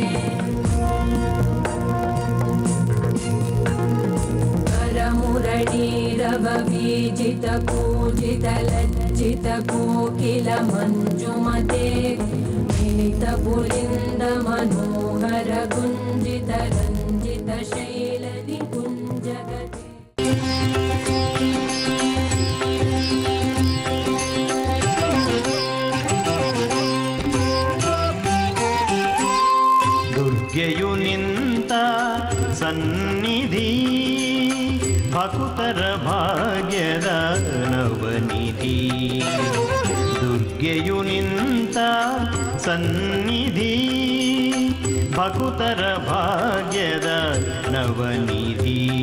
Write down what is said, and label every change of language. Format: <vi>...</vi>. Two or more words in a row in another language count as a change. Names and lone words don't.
<sa>करमुरळीरववीजित पूजित लज्जित कोकिल मञ्जुमते मिलित पुलिन्द मनोहर गुञ्जित रञ्जित शैल निकुञ्जगते</sa> <kn>ದುರ್ಗೆಯು ನಿಂತ ಸನ್ನಿಧಿ ಭಕುತರ ಭಾಗ್ಯದ ನವನಿಧಿ ದುರ್ಗೆಯು ನಿಂತ ಸನ್ನಿಧಿ ಭಕುತರ ಭಾಗ್ಯದ ನವನಿಧಿ</kn>